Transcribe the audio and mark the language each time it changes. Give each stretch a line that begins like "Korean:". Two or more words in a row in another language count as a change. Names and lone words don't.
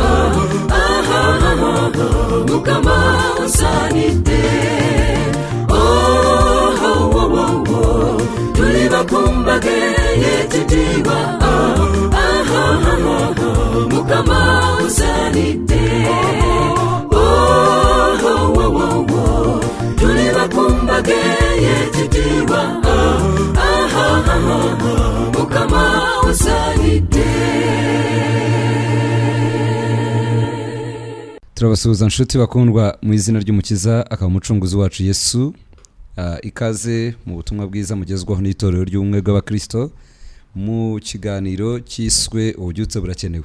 Ganda: mukama osaanidde tuli bakumbage ekitiibwa mukama osaanidde tuli bakumbage ekitiibwa mukama osaanidde.
Kinyarwanda: turabasuhuza nshuti bakundwa mu izina ry'umukiza akaba umucunguzi wacu Yesu. Ikaze mu butumwa bwiza mugezwaho n'itorero ry'ubumwe bw'abakristo mu kiganiro cyiswe ububyutse burakenewe.